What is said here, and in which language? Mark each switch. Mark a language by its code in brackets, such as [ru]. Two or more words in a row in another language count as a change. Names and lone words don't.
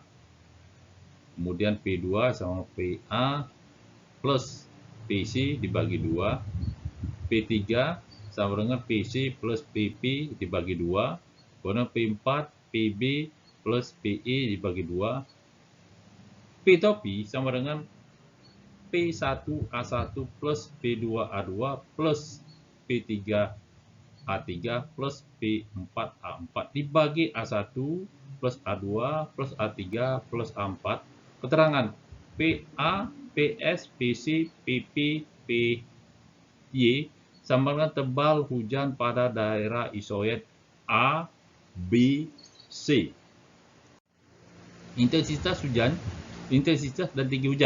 [id] Kemudian P2 sama PA plus PC dibagi 2. P3 sama dengan PC plus PP dibagi 2. Kemudian P4 PB plus PE dibagi 2. P topi sama dengan P1A1 plus P2A2 plus P3A3 plus P4A4 dibagi A1 plus A2 plus A3 plus A4. Keterangan, PA, PS, PC, PP, PY sama dengan tebal hujan pada daerah isoid A, B, C. Intensitas hujan, intensitas dan tinggi hujan.